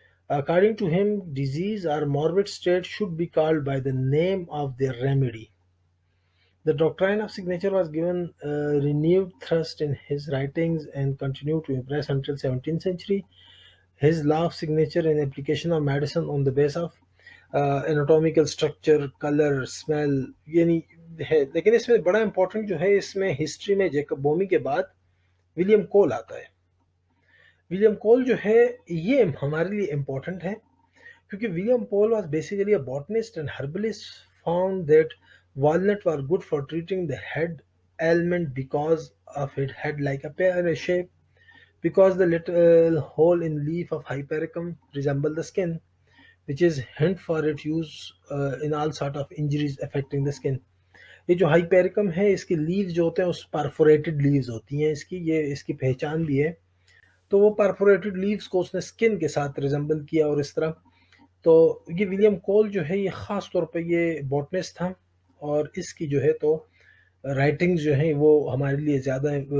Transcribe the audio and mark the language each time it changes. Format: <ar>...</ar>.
<en>According to him, disease or morbid state should be called by the name of their remedy. The doctrine of signature was given renewed thrust in his writings and continued to impress until 17th century. His law of signature and application of medicine on the basis of anatomical structure, color, smell یعنی ہے.</en> <ur>لیکن اس میں بڑا important جو ہے اس میں history میں Jacob بومی کے بعد ولیم کول آتا ہے. ولیم کول جو ہے یہ ہمارے لیے امپورٹنٹ ہے کیونکہ</ur> <en>William Cole was basically a botanist and herbalist, found that walnut were good for treating the head ailment because of it had like a pear shape, because the little hole in leaf of hypericum resemble the skin, which is hint for its use in all sort of injuries affecting the skin.</en> <ur>یہ جو ہائپیریکم ہے اس کی leaves جو ہوتے ہیں اس perforated leaves ہوتی ہیں اس کی، یہ اس کی پہچان بھی ہے. تو وہ پرفوریٹڈ لیوز کو اس نے سکن کے ساتھ ریزمبل کیا اور اس طرح. تو یہ ولیم کول جو ہے یہ خاص طور پہ یہ بوٹنسٹ تھا اور اس کی جو ہے تو رائٹنگز جو ہیں وہ ہمارے لیے زیادہ ہیں.</ur>